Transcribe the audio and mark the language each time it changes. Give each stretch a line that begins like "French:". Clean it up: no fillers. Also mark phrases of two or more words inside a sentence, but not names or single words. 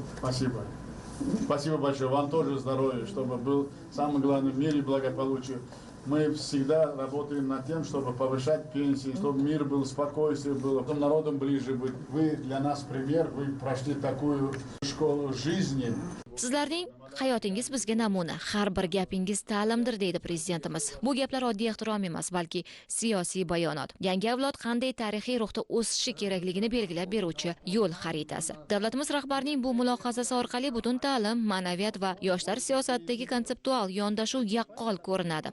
Russian: Спасибо. Спасибо большое. Вам тоже здоровья, чтобы был самый главный в мире благополучие. Мы всегда работаем над тем, чтобы повышать пенсии, чтобы мир был, спокойствие было, чтобы народом ближе быть. Вы для нас пример, вы прошли такую школу жизни.
Uzbek: Sizlarning hayotingiz bizga namuna, har bir gapingiz ta'limdir deydi prezidentimiz. Bu gaplar oddiy ehtirom emas, balki siyosiy bayonot. Yangi avlod qanday tarixiy ruhda o'sishi kerakligini belgilab beruvchi yo'l xaritasi. Davlatimiz rahbarining bu mulohazasi orqali butun ta'lim, ma'naviyat va yoshlar siyosatidagi konseptual yondashuv yaqqol ko'rinadi.